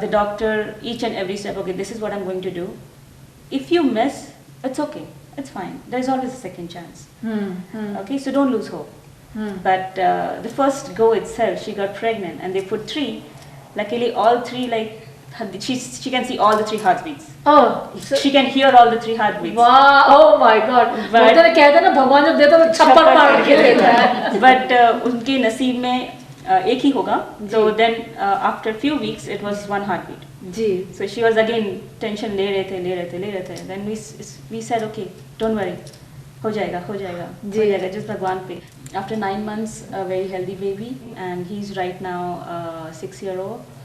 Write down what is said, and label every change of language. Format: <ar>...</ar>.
<en>The doctor, each and every step, okay, this is what I'm going to do. If you miss, it's okay, it's fine. There's always a second chance. Okay, so don't lose hope. But the first go itself, she got pregnant, and they put 3. Luckily, all 3, like, she can see all the 3 heartbeats. Oh, so, She can hear all the 3 heartbeats. wow! Oh my God! But-</en> <hi>कहते हैं ना भगवान जब देता है तो छप्पर मार के देता है. But उनके नसीब में एक ही होगा.</hi> <en>So then after few weeks it was one heartbeat.</en> <hi>Ji.</hi> <en>So she was again tension</en> <hi>ले रहे थे.</hi> <en>Then we said okay, don't worry,</en> <hi>हो जाएगा</hi> <en>just</en> <hi>भगवान पे.</hi> <en>After 9 months, a very healthy baby, and he's right now 6-year-old.</en>